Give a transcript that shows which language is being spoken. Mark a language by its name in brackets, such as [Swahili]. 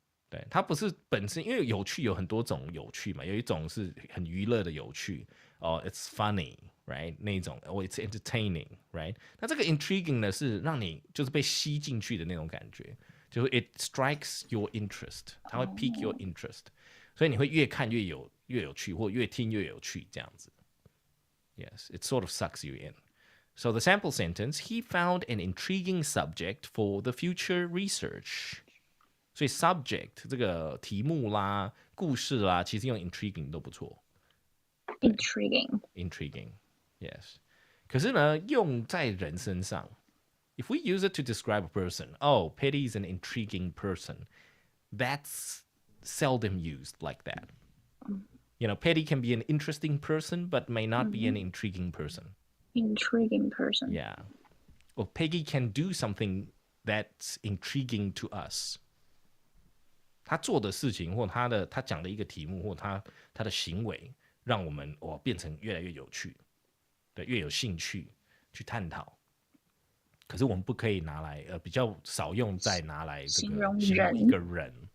[Chinese] 对，它不是本身，因为有趣有很多种有趣嘛，有一种是很娱乐的有趣， [English] it's funny, right [Chinese] 那一种， [English] it's entertaining, right [Chinese] 那这个 intriguing 呢是让你就是被吸进去的那种感觉，就是 [English] it strikes your interest， [Chinese] 它会 [English] pique your interest， [Chinese] 所以你会越看越有趣，或越听越有趣这样子。 [English] Yes, it sort of sucks you in. So the sample sentence, he found an intriguing subject for the future research. [Chinese] 所以 subject 这个题目啦、故事啦，其实用 intriguing 都不错。 [English] Intriguing, yes. [Chinese] 可是呢，用在人身上 [English] ，if we use it to describe a person, Petty is an intriguing person, that's seldom used like that. Petty can be an interesting person, but may not be an intriguing person. Yeah. Or Peggy can do something that's intriguing to us. [Chinese] 他做的事情，或他讲的一个题目，或他的行为，让我们变成越来越有趣，对，越有兴趣去探讨。可是我们不可以拿来，比较少用在拿来这个形容一个人。